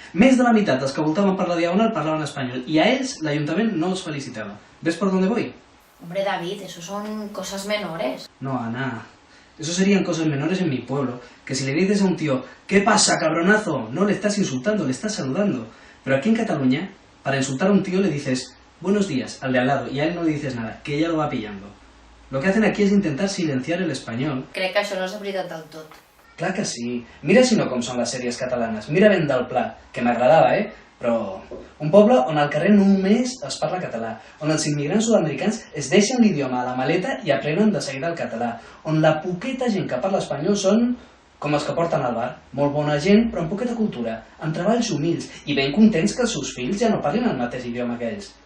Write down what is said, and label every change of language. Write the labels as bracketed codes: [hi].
[ca] Més de la meitat dels que voltaven per la Diagonal parlaven espanyol, i a ells l'Ajuntament no els felicitava. [es] ¿Ves por dónde voy? Hombre, David, eso son cosas menores. No, Ana. Eso serían cosas menores en mi pueblo, que si le dices a un tío, ¿qué pasa, cabronazo? No le estás insultando, le estás saludando. Pero aquí en Cataluña, para insultar a un tío le dices, buenos días, al de al lado, y a él no le dices nada, que ella lo va pillando. Lo que hacen aquí es intentar silenciar el español. [ca] Crec que això no és veritat del tot. Clar que sí. Mira si no com són les sèries catalanes. Mira Ben del Pla, que m'agradava, Però un poble on al carrer només es parla català, on els immigrants sud-americans es deixen l'idioma a la maleta i aprenen de seguida el català, on la poqueta gent que parla espanyol són com els que porten al bar, molt bona gent però amb poqueta cultura, amb treballs humils i ben contents que els seus fills ja no parlin el mateix idioma que ells.